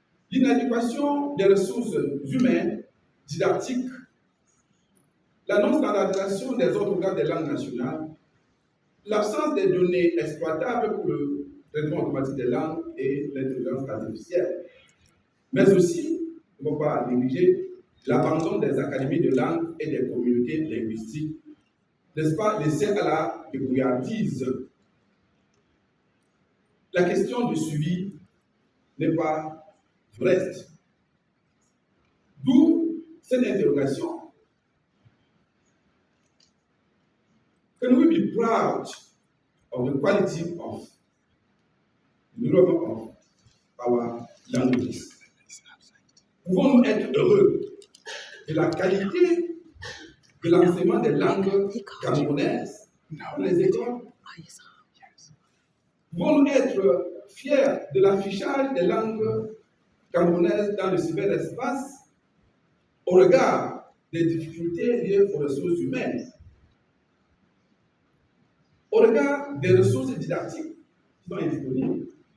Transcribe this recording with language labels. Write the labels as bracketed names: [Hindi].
[French] L'inadéquation des ressources humaines, didactiques, la non-standardisation des orthographes des langues nationales, l'absence des données exploitables pour le traitement automatique des langues et l'intelligence artificielle, mais aussi, il ne faut pas négliger, l'abandon des académies de langue et des communautés linguistiques, n'est-ce pas, laissées à la débrouillardise. La question du suivi n'est pas du reste. D'où cette interrogation. [English] Can we be proud of the quality of the development of our languages? [French] Pouvons-nous être heureux de la qualité de l'enseignement des langues camerounaises dans les écoles? Pouvons-nous être fiers de l'affichage des langues camerounaises dans le cyberespace au regard des difficultés liées aux ressources humaines, au regard des ressources didactiques qui sont indisponibles?